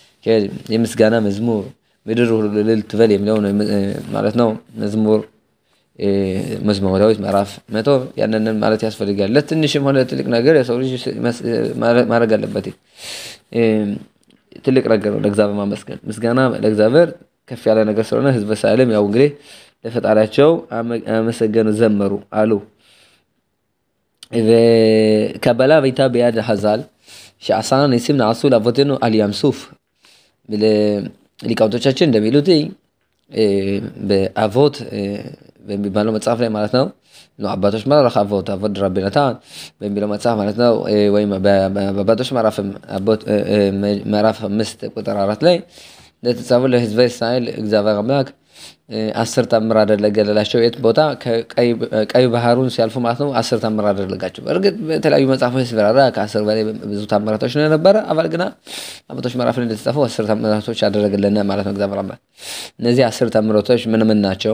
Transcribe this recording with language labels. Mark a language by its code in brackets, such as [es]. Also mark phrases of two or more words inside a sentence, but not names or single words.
[am] የምስጋና መዝሙር ምድር ሁሉ ልትበል የሚለው ማለት ነው መዝሙር መዝሙረ ዳዊት ምዕራፍ 100 ያንንን ማለት ያስፈልጋል። ለትንሽም ሆነ ትልቅ ነገር የሰው ልጅ ማድረግ አለበት። ትልቅ ነገር ነው ለእግዚአብሔር ማመስገን። ምስጋና ለእግዚአብሔር ከፍ ያለ ነገር ስለሆነ ህዝበ እስራኤልም ያው እንግዲህ ለፈጣሪያቸው አመሰገኑ ዘመሩ አሉ። [he] וקבלה הייתה ביד החז"ל שעשרה ניסים נעשו לאבותינו על ים סוף. [am] ሊቃውንቶቻችን እንደሚሉት በአቮት በሚባለው መጽሐፍ ላይ ማለት ነው አባቶች ማለት አቮት ረቢ ናታን በሚለው መጽሐፍ ማለት ነው ወይም በአባቶች ምዕራፍ 5 ቁጥር 4 ላይ ለተጻፈው ለህዝበ እስራኤል እግዚአብሔር አምላክ 10 ተአምር አደረገላቸው። የት ቦታ ቀይ ባህሩን ሲያልፉ ማለት ነው 10 ተአምር አደረጋቸው። በእርግጥ በተለያዩ መጽሐፎች ሲፈራራ ከ10 በላይ ብዙ ተአምራቶች ነው የነበረ። አባል ግና አባቶች ምዕራፍ ላይ እንደተጻፈው 10 ተአምራቶች አደረገለና ማለት ነው እግዚአብሔር አምላክ። እነዚህ 10 ተአምራቶች ምን ናቸው?